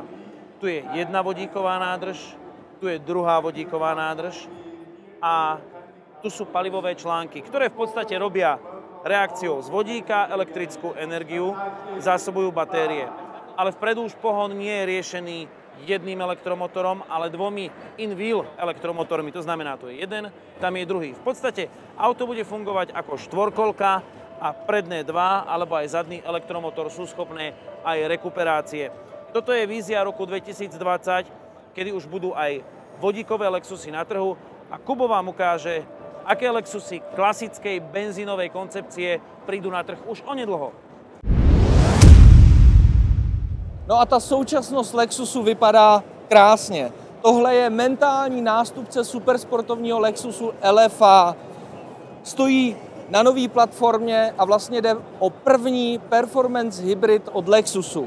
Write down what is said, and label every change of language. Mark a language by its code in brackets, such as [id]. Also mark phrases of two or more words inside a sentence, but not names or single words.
[sk] Tu je jedna vodíková nádrž, tu je druhá vodíková nádrž a tu sú palivové články, ktoré v podstate robia reakciou z vodíka elektrickú energiu, zásobujú batérie. Ale vpredu už pohon nie je riešený jedným elektromotorom, ale 2 in-wheel elektromotormi. To znamená, tu je jeden, tam je druhý. V podstate auto bude fungovať ako štvorkolka a predné 2 alebo aj zadný elektromotor sú schopné aj rekuperácie. Toto je vízia roku 2020, kedy už budú aj vodíkové Lexusy na trhu a Kubo vám ukáže, aké Lexusy klasickej benzínovej koncepcie prídu na trh už onedlho. [cs] No a ta současnost Lexusu vypadá krásně. Tohle je mentální nástupce supersportovního Lexusu LFA. Stojí na nové platformě a vlastně jde o první [en] performance hybrid [cs] od Lexusu.